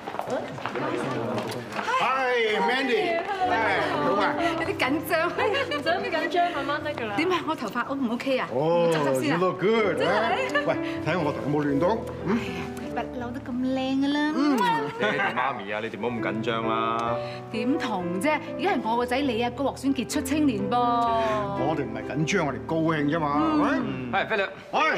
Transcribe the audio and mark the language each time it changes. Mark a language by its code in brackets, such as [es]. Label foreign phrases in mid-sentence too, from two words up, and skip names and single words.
[yue] 係 Mandy， 好啊，有啲緊張，唔使咁緊張，慢慢得㗎啦。點啊？我頭髮 O 唔 OK 啊？ [en] 哦 ，You look good， [yue] 真係。喂，睇下我頭有冇亂到？不嬲都咁靚㗎啦。爹哋媽咪啊，你哋唔好咁緊張啦。點同啫？而家係我個仔李阿哥獲選傑出青年噃。我哋唔係緊張，我哋高興啫嘛，係咪？係，Philip。係